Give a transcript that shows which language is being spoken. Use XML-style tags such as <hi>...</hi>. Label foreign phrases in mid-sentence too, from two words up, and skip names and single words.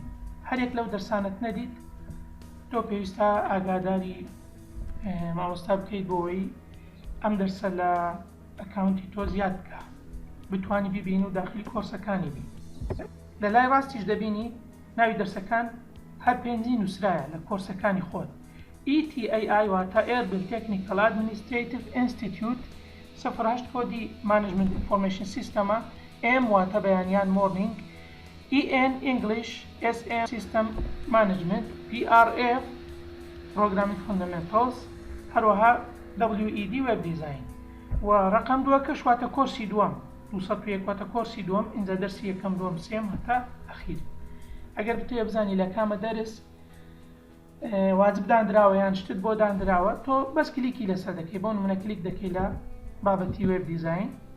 <ckb>هەرێک لەو دەرسانت نەدیت تۆ پێویستە ئاگاداری مامۆستا بکەیت بۆەوەی ئەم دەرسە لە ئەکاونتی تۆ زیاد بکە بتوانی ببینی و داخلی کۆرسەکانی بی لە لای ڕاستیش دەبینی ناوی دەرسەکان هەر پێنجی نووسرایە لە کۆرسەکانی خۆت ETAI واتە</ckb> <en>Airbus Technical Administrative Institute</en> <ckb>08 کۆدی</ckb> <en>Management Information</en> <ckb>System M واتە بەیانیان</ckb> <en>Morning EN English SM System Management PRF Programming Fundamentals</en> <ckb>هەروەها</ckb> <en>WED Web Design</en> <ckb>و ڕقم دووەکەش واتە کۆرسی دووەم 201 واتە کۆرسی دووەم اینجا دەرسی یەکەم دووەم سێم هەتا ئەخیر ئەگەر بتوێ بزانی لە کامە دەرس واجب دانراوە یان شتت بۆ دانراوە تۆ بەس کلیکی لەسەر دەکەی بۆ نمونە کلیک دەکەی لە بابەتی</ckb> <en>web design</en>